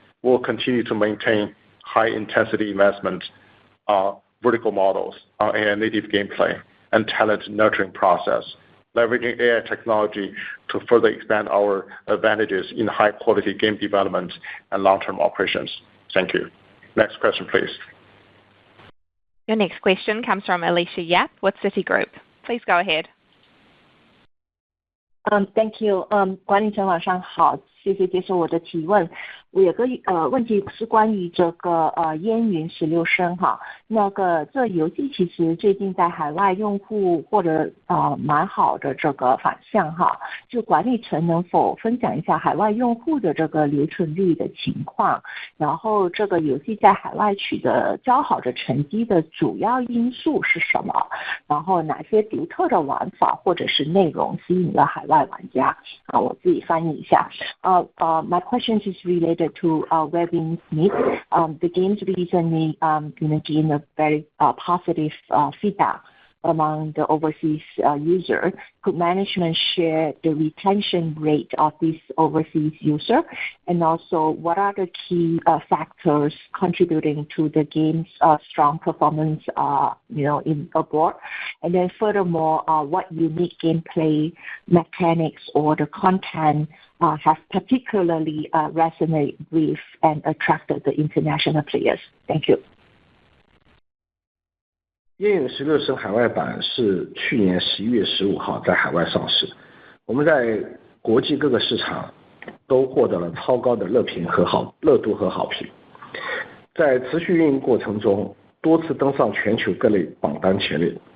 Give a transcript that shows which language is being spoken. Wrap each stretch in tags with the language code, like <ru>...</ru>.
<en>We'll continue to maintain high-intensity investment vertical models on AI native gameplay and talent nurturing process, leveraging AI technology to further expand our advantages in high-quality game development and long-term operations. Thank you. Next question, please. Your next question comes from Alicia Yap with Citigroup. Please go ahead. Thank you.</en> <zh>管理层晚上好，谢谢接受我的提问。我有个问题是关于这个烟云16声哈，那个这游戏其实最近在海外用户或者蛮好的这个反响哈，就管理层能否分享一下海外用户的这个留存率的情况，然后这个游戏在海外取得较好的成绩的主要因素是什么？然后哪些独特的玩法或者是内容吸引了海外玩家？我自己翻译一下。</zh> <en>My question is related to Webin Smith. The games recently gained a very positive feedback among the overseas user. Could management share the retention rate of this overseas user? And also, what are the key factors contributing to the game's strong performance, in abroad? And then furthermore, what unique gameplay mechanics or the content have particularly resonated with and attracted the international players? Thank you.</en> <zh>烟云16声海外版是去年11月15号在海外上市，我们在国际各个市场都获得了超高的热度和好评。在持续运营过程中，多次登上全球各类榜单前列。</zh>